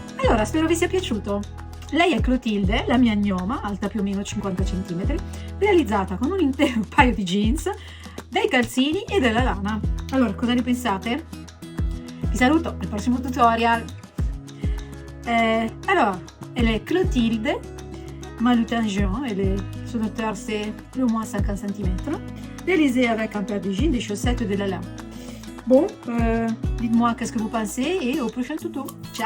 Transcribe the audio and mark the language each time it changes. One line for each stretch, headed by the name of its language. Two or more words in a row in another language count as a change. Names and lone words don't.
Italian: Allora, spero vi sia piaciuto. Lei è Clotilde, la mia gnoma, alta più o meno 50 cm, realizzata con un intero paio di jeans, dei calzini e della lana. Allora, cosa ne pensate? Vi saluto al prossimo tutorial.
French: Alors, elle est Clotilde, ma le tangent, son hauteur c'est plus ou moins 50 cm, réalisée avec un paire de jeans, des chaussettes et de la lana. Bon, dites-moi qu'est-ce que vous pensez et au prochain tuto.